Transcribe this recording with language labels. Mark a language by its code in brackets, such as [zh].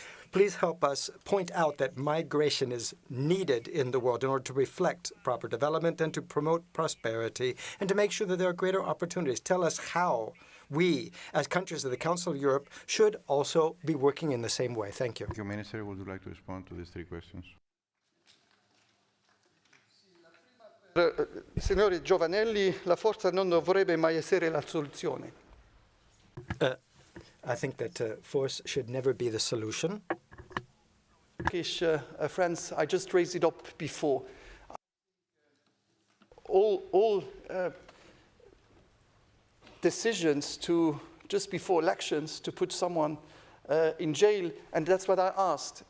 [en] Please help us point out that migration is needed in the world in order to reflect proper development and to promote prosperity and to make sure that there are greater opportunities. Tell us how we, as countries of the Council of Europe, should also be working in the same way. Thank you. Thank you, Minister. Would you like to respond to these 3 questions? [it] Signore Giovanelli, la forza non dovrebbe mai essere la soluzione. [en] I think that force should never be the solution. Turkish friends, I just raised it up before. All decisions to, just before elections, to put someone in jail, and that's what I asked.